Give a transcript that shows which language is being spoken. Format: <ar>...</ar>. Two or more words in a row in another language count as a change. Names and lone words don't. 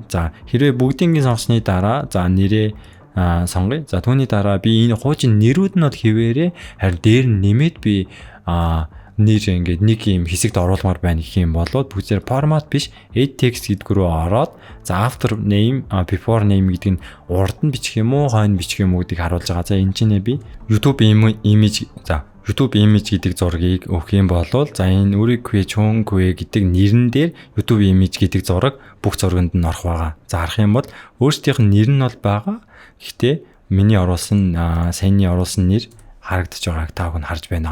<mn>За хэрвээ бүгдийг сонгосны дараа за нэрээ сонгоё. За түүний дараа би энэ хуучин нэрүүд нь бол хിവэрээ харин дээр нь нэмээд би нэр ингээд нэг юм хэсэгт оруулмаар байна гэх юм бол бүгдээр формат биш</mn> <en>edit text</en> <mn>гэдэг рүү ороод за</mn> <en>after name before name</en> <mn>гэдэг нь урд нь бичих юм уу хойно бичих юм уу гэдгийг харуулж байгаа. За энэ чинь би</mn> <en>YouTube image YouTube image</en> <mn>гэдэг зургийг өгөх юм бол за энэ Urikue Chungkue гэдэг нэрэн дээр</mn> <en>YouTube image</en> <mn>гэдэг зураг бүх зурганд нь орох байгаа. За харах юм бол өөрсдийнх нь нэр нь бол байгаа. Гэхдээ миний оруулсан саяны оруулсан нэр харагдаж байгааг та бүхэн харж байна.</mn>